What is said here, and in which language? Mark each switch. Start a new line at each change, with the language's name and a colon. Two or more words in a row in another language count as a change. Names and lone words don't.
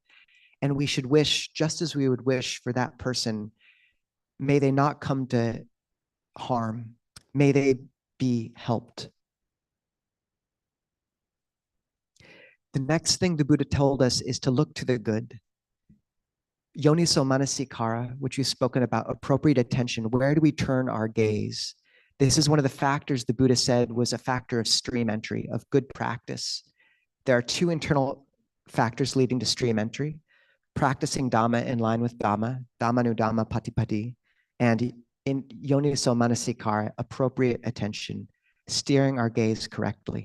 English: And we should wish, just as we would wish for that person, may they not come to harm. May they be helped. The next thing the Buddha told us is to look to the good.
Pali: Yoniso manasikara,
English: which we've spoken about, appropriate attention. Where do we turn our gaze? This is one of the factors the Buddha said was a factor of stream entry, of good practice. There are two internal factors leading to stream entry: practicing Dhamma in line with Dhamma,
Pali: Dhammanudhamma Patipati,
English: and in
Pali: Yoniso manasikara,
English: appropriate attention, steering our gaze correctly.